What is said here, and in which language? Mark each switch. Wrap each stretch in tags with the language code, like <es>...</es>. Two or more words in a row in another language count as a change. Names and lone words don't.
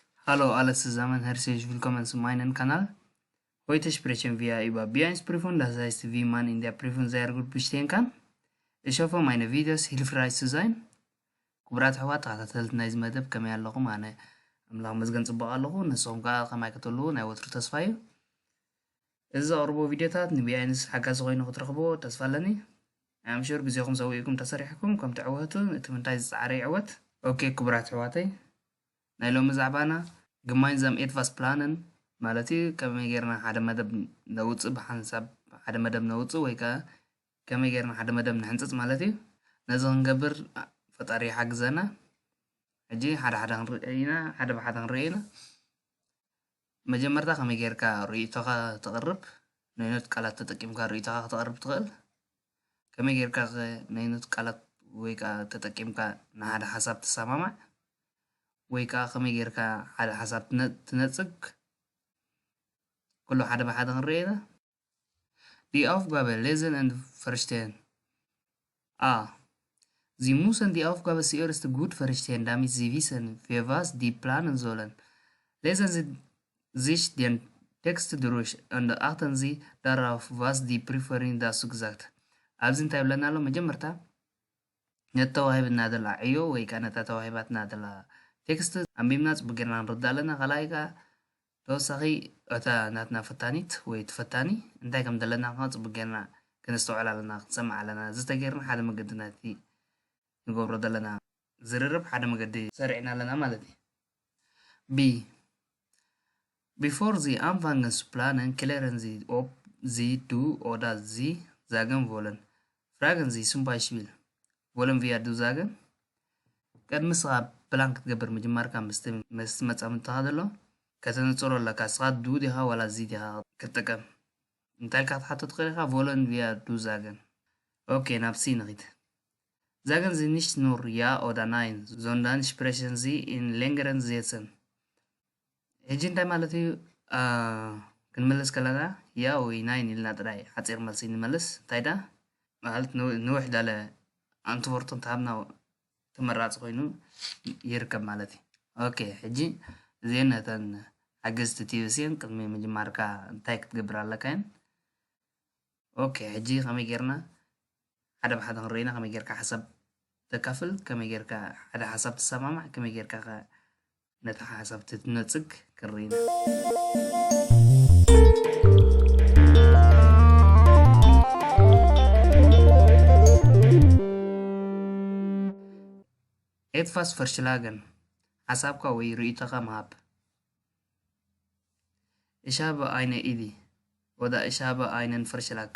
<de>Hallo alle zusammen, herzlich willkommen zu meinem Kanal. Heute sprechen wir über B1-Prüfung, das heißt, wie man in der Prüfung sehr gut bestehen kann. Ich hoffe, meine Videos hilfreich zu sein.</de> <ti>ክቡራት ኣሕዋት ተኸታተልቲ ናይዚ መደብ ከመይ ኣለኹም? ኣነ ኣምላኽ መዝገን ፅቡቅ ኣለኹ። ንስኹም ከዓ ከማይ ክትህልው ናይ ወትሩ ተስፋ እዩ። እዚ ዘቕርቦ ቪድዮታት ንቢኣይንስ ሓጋዚ ኮይኑ ክትረኽቦ ተስፋ ኣለኒ። ኣምሹር ግዜኹም ሰዊእኩም ተሰሪሕኩም ከም ትዕወቱ እቲ ምንታይ ዝፃዕረ ይዕወት። ኦኬ ክቡራት ኣሕዋተይ ናይ ሎሚ ዛዕባና</ti> <de>gemeinsam etwas planen</de> <ti>ማለት እዩ ከመይ ጌርና ሓደ መደብ ነውፅእ ብሓንሳብ ሓደ መደብ ነውፅእ ወይ ከዓ ከመይ ጌርና ሓደ መደብ ንሕንፅፅ ማለት እዩ። ነዚ ክንገብር ፈጣሪ ይሓግዘና። ሕጂ ሓደ ሓደ ክንርኢ ኢና ሓደ ብሓደ ክንርኢ ኢና። መጀመርታ ከመይ ጌርካ ርእይቶኻ ተቕርብ ነይኖት ቃላት ተጠቂምካ ርእይቶኻ ክተቕርብ ትኽእል። ከመይ ጌርካ ነይኖት ቃላት ወይ ከዓ ተጠቂምካ ንሓደ ሓሳብ ትሰማማዕ ወይ ከዓ ከመይ ጌርካ ሓደ ሓሳብ ትነፅግ ኩሉ ሓደ ብሓደ ክንርኢ ኢና።</ti> <de>Die Aufgabe lesen und verstehen. A. Sie müssen die Aufgabe zuerst gut verstehen, damit Sie wissen, für was die planen sollen. Lesen Sie sich den Text durch und achten Sie darauf, was die Prüferin dazu gesagt.</de> <ti>ኣብዚ እንታይ ብለና ኣሎ? መጀመርታ ነተዋሂብና ዘላ ዕዮ ወይ ከዓ ነታ ተዋሂባትና ዘላ ቴክስት ኣንቢብና ፅቡቅ ጌርና ንርዳእ ኣለና። ካልኣይ ከዓ ተወሳኺ እታ ናትና ፈታኒት ወይ ተፈታኒ እንታይ ከም ዘለና ፅቡቅ ጌርና ክነስተውዕል ኣለና፣ ክንሰማዕ ኣለና። እዚ ተገይርና ሓደ መገዲ ናቲ ንገብሮ ዘለና ዝርርብ ሓደ መገዲ ሰሪዕና ኣለና ማለት እዩ። ቢ</ti> <de>Bevor Sie anfangen zu planen, klären Sie, ob Sie du oder Sie sagen wollen. Fragen Sie zum Beispiel, wollen wir du sagen?</de> <ti>ቅድሚ ስኻ ፕላን ክትገብር ምጅማርካ ምስ መፃምድትኻ ዘሎ ከተነፅሮ ኣለካ ስኻ ዱ ዲኻ ዋላ ዚ ዲኻ ክትጥቀም እንታይ ኢልካ ክትሓቶ ትኽእል ኢኻ</ti> <de>wollen wir du sagen።</de> <ti>ኦኬ ናብ ሲ ንኺድ</ti> <de>Sagen Sie nicht nur ja oder nein, sondern sprechen Sie in längeren Sätzen.</de> <ti>ሕጂ እንታይ ማለት እዩ? ክንመልስ ከለና ያ ወይ ናይን ኢልና ጥራይ ሓፂር መልሲ ንመልስ እንታይ ዳ ማለት ንውሕ ዳለ ኣንትወርቶ እንተሃብና ተመራፂ ኮይኑ ይርከብ ማለት እዩ። ኦኬ ሕጂ እዚአን ነተን ሓገዝቲ ቲቪስን ቅድሚ ምጅማርካ እንታይ ክትገብር ኣለካ እየን። ኦኬ ሕጂ ከመይ ጌርና ሓደ ብሓደ ክንርኢና ከመይ ጌርካ ሓሳብ ተካፍል ከመይ ጌርካ ሓደ ሓሳብ ትሰማማዕ ከመይ ጌርካ ነታ ሓሳብ ትነፅግ ክንርኢና። Etwas verschlagen. ሓሳብካ ወይ ርእይቶኻ ምሃብ</ti> <de>Ich habe eine Idee oder ich habe einen Vorschlag.</de>